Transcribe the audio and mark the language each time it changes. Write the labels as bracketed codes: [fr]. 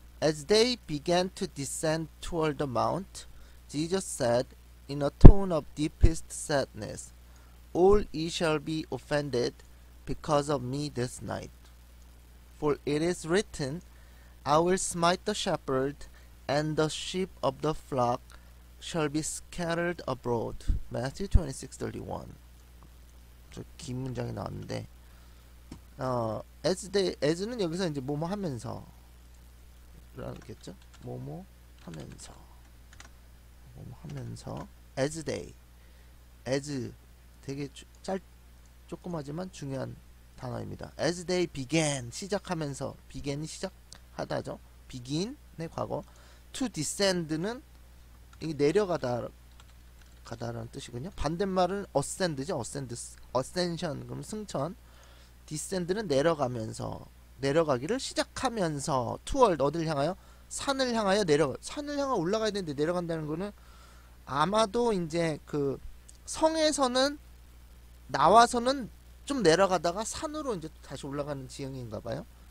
[en] As they began to descend toward the mount, Jesus said in a tone of deepest sadness, All ye shall be offended because of me this night. For it is written, I will smite the shepherd, and the sheep of the flock shall be scattered abroad. Matthew 26:31. [ko] 저 긴 문장이 나왔는데, as는 여기서 이제 뭐뭐 하면서 라겠죠? 뭐뭐 하면서, 뭐뭐 하면서, as 되게 조그마지만 중요한 단어입니다. [en] As they began, [ko] 시작하면서, began이 시작하다죠. begin의 과거. [en] To descend [ko] 는 이 내려가다 가다라는 뜻이군요. 반대말은 ascend죠. ascension 그럼 승천. descend는 내려가면서, 내려가기를 시작하면서, toward 어딜 향하여? 산을 향하여 산을 향해 올라가야 되는데 내려간다는 거는 아마도 이제 그 성에서는 나와서는 좀 내려가다가 산으로 이제 다시 올라가는 지형인가 봐요.